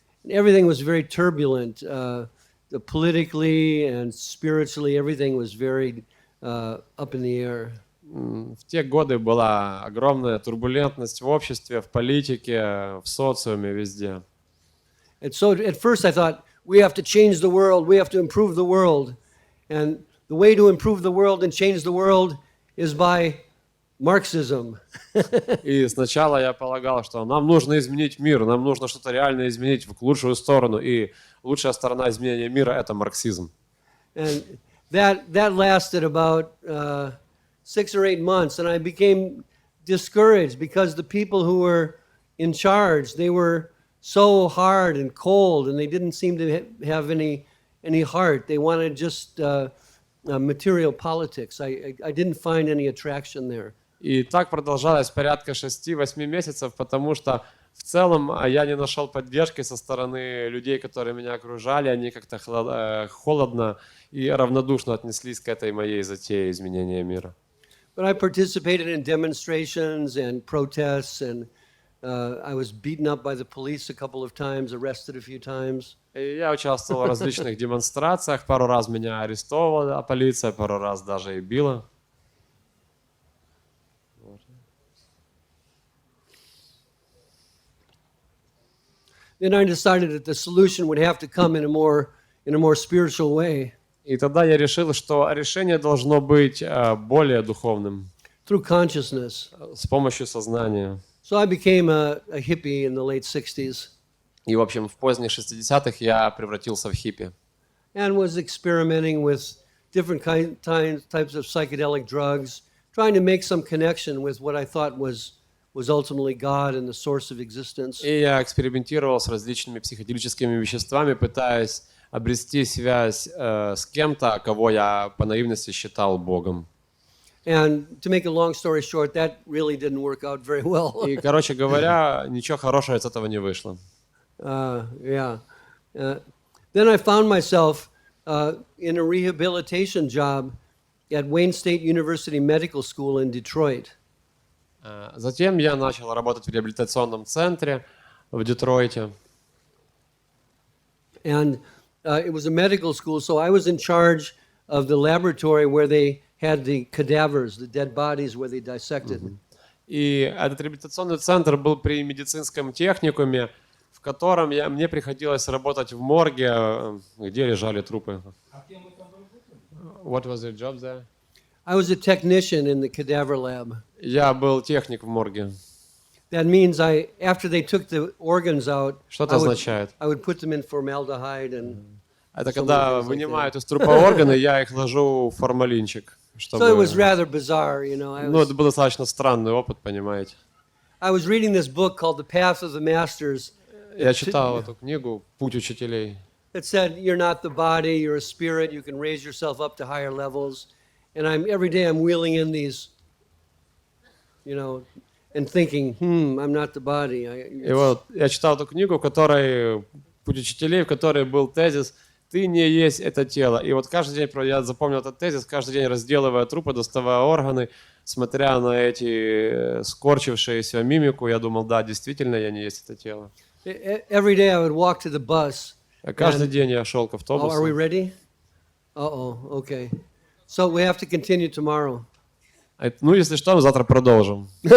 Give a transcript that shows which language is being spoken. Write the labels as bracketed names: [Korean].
[English] Everything was very turbulent. Politically and spiritually, everything was very up in the air. [Russian] В те годы была огромная турбулентность в обществе, в политике, в социуме, везде. [English] And so at first I thought, we have to change the world, we have to improve the world. And the way to improve the world and change the world is by Marxism. [Russian] И сначала я полагал, что нам нужно изменить мир, нам нужно что-то реально изменить в лучшую сторону, и лучшая сторона изменения мира – это марксизм. [English] And that lasted about 6 or 8 months, and I became discouraged because the people who were in charge, they were so hard and cold, and they didn't seem to have any heart. They wanted just material politics. I didn't find any attraction there. [Russian] И так продолжалось порядка 6-8 месяцев, потому что в целом я не нашел поддержки со стороны людей, которые меня окружали. Они как-то холодно и равнодушно отнеслись к этой моей затее изменения мира. [English] But I participated in demonstrations and protests, and I was beaten up by the police a couple of times, arrested a few times. [Russian] И я участвовал в различных демонстрациях. Пару раз меня арестовала полиция, пару раз даже и била. [English] Then I decided that the solution would have to come in a more spiritual way. [Russian] И тогда я решил, что решение должно быть более духовным, [English] Through consciousness. [Russian] с помощью сознания. [English] So I became a hippie in the late 60s. [Russian] И, в общем, в поздних 60-х я превратился в хиппи. [English] And was experimenting with different types of psychedelic drugs, trying to make some connection with what I thought was ultimately God and the source of existence. [Russian] И я экспериментировал с различными психоделическими веществами, пытаясь обрести связь с кем-то, кого я по наивности считал Богом. [English] And to make a long story short, that really didn't work out very well. [Russian] И, короче говоря, ничего хорошего из этого не вышло. [English] Yeah. Then I found myself in a rehabilitation job at Wayne State University Medical School in Detroit. [Russian] Затем я начал работать в реабилитационном центре в Детройте. [English] And it was a medical school, so I was in charge of the laboratory where they had the cadavers, the dead bodies where they dissected. [Russian] И этот реабилитационный центр был при медицинском техникуме, в котором мне приходилось работать в морге, где лежали трупы. [English] What was your job there? I was a technician in the cadaver lab. [Russian] Я был техник в морге. [English] That means after they took the organs out, [Russian] Что это означает? [English] I would put them in formaldehyde and. [Russian] Это когда вынимают из трупа органы, я их ложу в формалинчик. [English] So it was rather bizarre, you know. [Russian] Ну, это был достаточно странный опыт, понимаете. [English] I was reading this book called The Path of the Masters. [Russian] Я читал эту книгу «Путь учителей». [English] It said, you're not the body, you're a spirit, you can raise yourself up to higher levels. And every day I'm wheeling in these, you know, and thinking, I'm not the body. [Russian] И вот я читал эту книгу, в которой «Путь учителей», в которой был тезис: ты не есть это тело. И вот каждый день, я запомнил этот тезис, каждый день разделывая трупы, доставая органы, смотря на эти скорчившиеся мимику, я думал, да, действительно, я не есть это тело. [English] Every day I would walk to the bus. [Russian] Каждый день я шел к [English] Oh, are we [Russian] автобусу. [English] ready? Okay. So we have to continue tomorrow. [Russian] Ну, если что, мы завтра продолжим.